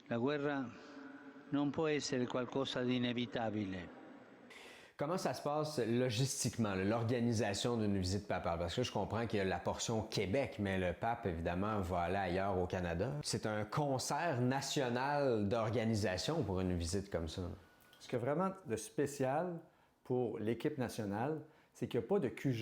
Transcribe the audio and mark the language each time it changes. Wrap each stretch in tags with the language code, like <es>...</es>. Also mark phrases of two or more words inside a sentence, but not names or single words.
<it>La guerra non può essere qualcosa di inevitabile.</it> <fr>Comment ça se passe logistiquement, l'organisation d'une visite papale? Parce que je comprends qu'il y a la portion Québec, mais le pape, évidemment, va aller ailleurs au Canada. C'est un concert national d'organisation pour une visite comme ça. Ce qui est vraiment de spécial pour l'équipe nationale, c'est qu'il n'y a pas de QG.</fr>